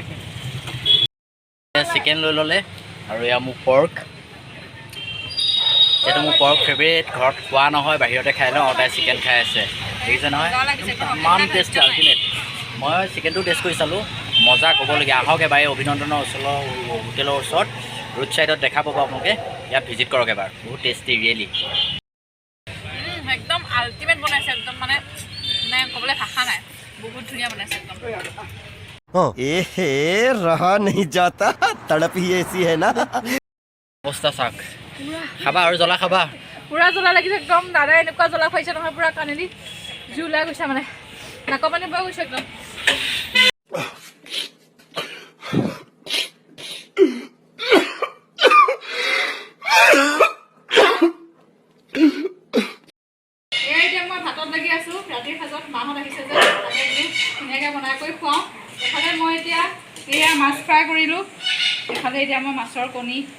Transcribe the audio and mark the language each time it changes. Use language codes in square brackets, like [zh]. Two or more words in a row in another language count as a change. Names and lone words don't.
[as] চিকেন লৈ ল'লে আৰু এয়া মোক পৰ্ক যিহেতু মোৰ পৰ্ক ফেভৰেট ঘৰত খোৱা নহয় বাহিৰতে খাই লওঁ তাই চিকেন খাই আছে দেখিছে নহয় ইমান [en] tasty ultimate [as] মই চিকেনটো টেষ্ট কৰি চালোঁ মজা ক'বলগীয়া আহক এবাৰ এই অভিনন্দনৰ ওচৰৰ হোটেলৰ ওচৰত [en] road sideত [as] দেখা পাব আপোনালোকে ইয়াত ভিজিট কৰক এবাৰ বহুত [en] tasty really [as] একদম আল্টিমেট বনাইছে একদম মানে ক'বলৈ ভাষা নাই বহুত ধুনীয়া বনাইছে একদম [hi] रहा नहीं जाता तड़प ही ऐसी है ना [as] অৱস্থা চাওক খাবা আৰু জ্বলা খাবা পূৰা জ্বলা লাগিছে একদম দাদাই এনেকুৱা জ্বলা খুৱাইছে নহয় পূৰা কাণেদি জুই ওলাই গৈছে মানে নাকৰ পানী বৈ গৈছে একদম এতিয়া মই ভাতত লাগি আছোঁ ৰাতিৰ সাজত মাহঁত আহিছে যে ধুনীয়াকৈ বনাই কৰি খুৱাওঁ এফালে মই এতিয়া এয়া মাছ ফ্ৰাই কৰিলোঁ এফালে এতিয়া মই মাছৰ কণী